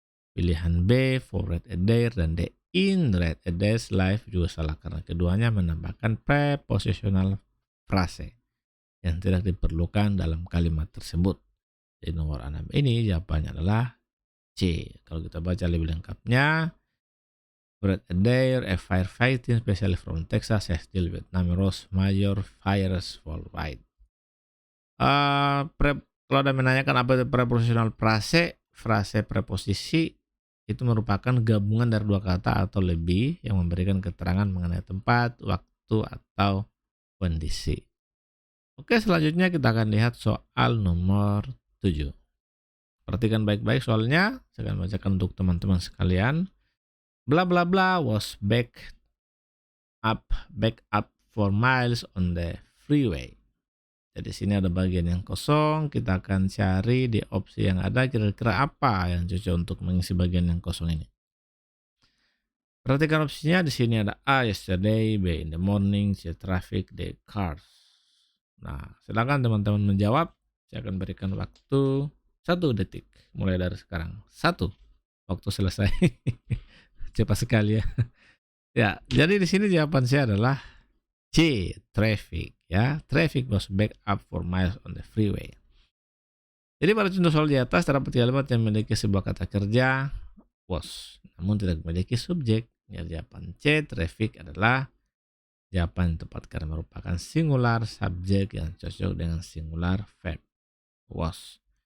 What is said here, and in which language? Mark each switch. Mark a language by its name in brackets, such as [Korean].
[Indonesian] Pilihan B, for read a dare dan D, in read a dare's life juga salah karena keduanya menambahkan prepositional frase yang tidak diperlukan dalam kalimat tersebut. Di nomor 6 ini jawabannya adalah C. Kalau kita baca lebih lengkapnya, [English] read a dare, a firefighting especially from Texas has dealt with numerous major fires worldwide. [Indonesian] Kalau ada menanyakan apa itu prepositional frase preposisi itu merupakan gabungan dari dua kata atau lebih yang memberikan keterangan mengenai tempat, waktu, atau kondisi. Oke, selanjutnya kita akan lihat soal nomor 7. Perhatikan baik-baik soalnya, saya akan bacakan untuk teman-teman sekalian. [English] Bla bla bla was back up for miles on the freeway. [Indonesian] Jadi sini ada bagian yang kosong, kita akan cari di opsi yang ada kira-kira apa yang cocok untuk mengisi bagian yang kosong ini. Perhatikan opsinya, di sini ada A, yesterday, B, [English] in the morning, [Indonesian] C, traffic, D, cars. Nah, silakan teman-teman menjawab. Saya akan berikan waktu 1 detik, mulai dari sekarang. 1, waktu selesai. Cepat sekali ya. Ya, jadi di sini jawaban saya adalah C, traffic, ya. [English] Traffic was back up for miles on the freeway. [Indonesian] Jadi pada contoh soal di atas terdapat kalimat yang memiliki sebuah kata kerja was, namun tidak memiliki subjek. Ya, jawaban C, traffic adalah jawaban yang tepat karena merupakan singular subjek yang cocok dengan singular verb was.